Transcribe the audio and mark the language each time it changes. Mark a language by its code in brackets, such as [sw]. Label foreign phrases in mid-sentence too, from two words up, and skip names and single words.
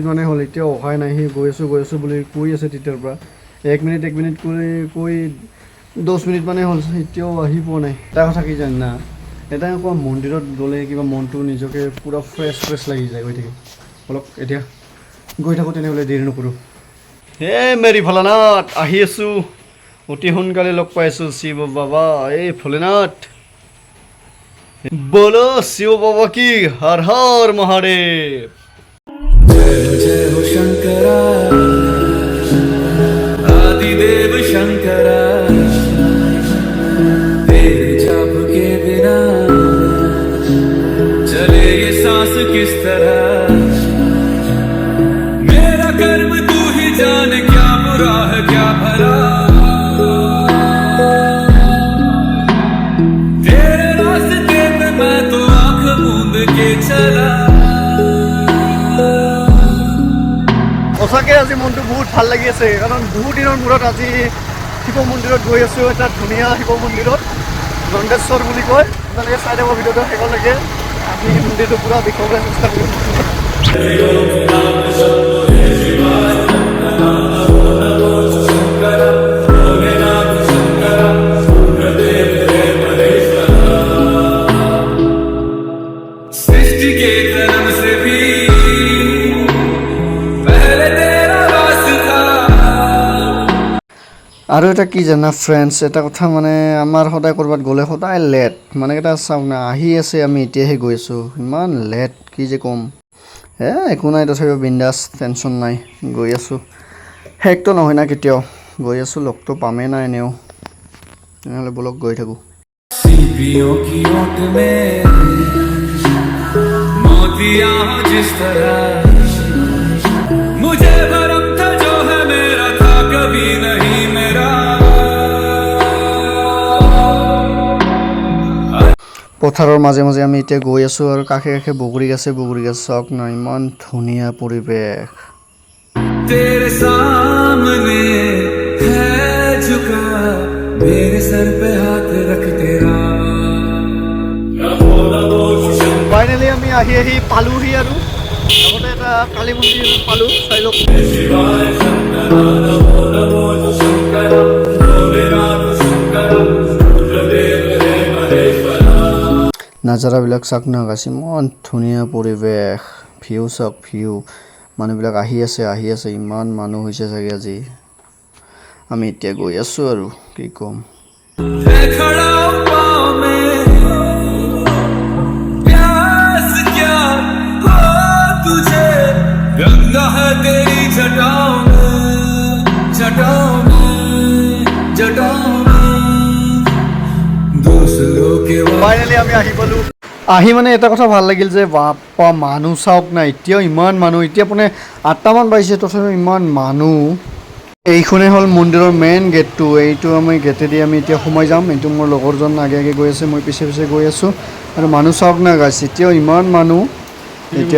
[as] মানে হ'ল এতিয়াও অহাই নাই সি গৈ আছোঁ বুলি কৈ আছে তেতিয়াৰ পৰা 1 মিনিট কৈ 10 মিনিট মানে হ'ল এতিয়াও আহি পোৱা নাই এটা কথা কি জান না এটা আকৌ মন্দিৰত গ'লে কিবা মনটো নিজকে পূৰা ফ্ৰেছ লাগি যায় গৈ থাকে অলপ এতিয়া গৈ থাকোঁ তেনেহ'লে দেৰি নকৰোঁ [hi] हे मेरी भोलानाथ [as] আহি আছোঁ অতি সোনকালে লগ পাই আছোঁ শিৱ বাবা এই ভোলেনাথ [hi] बोलो शिव बाबा की हर हर महादेव जय हो शंकरा आदिदेव शंकरा तेरे जाप के बिना चले ये सांस किस तरह मेरा कर्म तू ही जान क्या बुरा है क्या भला तेरे रास्ते पे मैं तो आंख मूंद के चला [as] সঁচাকৈ আজি মনটো বহুত ভাল লাগি আছে কাৰণ বহুত দিনৰ মূৰত আজি শিৱ মন্দিৰত গৈ আছোঁ এটা ধুনীয়া শিৱ মন্দিৰত দণ্ডেশ্বৰ বুলি কয় আপোনালোকে চাই দিব ভিডিঅ'টো শেষলৈকে আমি মন্দিৰটো পূৰা দেখুৱাবলৈ চেষ্টা কৰিম [hi] सृष्टि के जन्म से भी [as] আৰু এটা কি জানা ফ্ৰেণ্ডছ এটা কথা মানে আমাৰ সদায় ক'ৰবাত গ'লে সদায় লেট মানে এটা চাওক না আহি আছে আমি এতিয়াহে গৈ আছোঁ ইমান লেট কি যে ক'ম একো নাই তথাপিও বিন্দাছ টেনশ্যন নাই গৈ আছোঁ শেষটো নহয় না কেতিয়াও গৈ আছোঁ লগটো পামেই নাই এনেও তেনেহ'লে ব'লক গৈ থাকোঁ [hi] सीपियों की ओट में मोतियां जिस तरह मुझे भरम था जो है मेरा था कभी नहीं मेरा [as] পথাৰৰ মাজে মাজে আমি এতিয়া গৈ আছোঁ আৰু কাষে কাষে বগৰী গছ চাওক না ইমান ধুনীয়া পৰিৱেশ [hi] तेरे सामने है झुका मेरे सर पे हाथ रख तेरा [as] ফাইনেলি আমি আহি পালোহি আৰু লগতে এটা কালী মন্দিৰ পালোঁ চাই লওক নাজাৰাবিলাক চাওক না গাছ ইমান ধুনীয়া পৰিৱেশ ভিউ চাওক ভিউ মানুহবিলাক আহি আছে ইমান মানুহ হৈছে চাগে আজি আমি এতিয়া গৈ আছোঁ আৰু কি ক'ম [hi] खड़ा पाँव में प्यास क्या हो तुझे गंगा है तेरी जटाओं में दूसरों के [as] ফাইনেলি আমি আহি পালোঁ আহি মানে এটা কথা ভাল লাগিল যে বাপা মানুহ চাওক না এতিয়াও ইমান মানুহ এতিয়া মানে 8টামান বাজিছে তথাপিও ইমান মানুহ এইখনে হ'ল মন্দিৰৰ মেইন গেটটো এইটো আমি গেটেদি আমি এতিয়া সোমাই যাম এইটো মোৰ লগৰজন আগে গৈ আছে মই পিছে গৈ আছোঁ আৰু মানুহ চাওক না গাইছে এতিয়াও ইমান মানুহ এতিয়া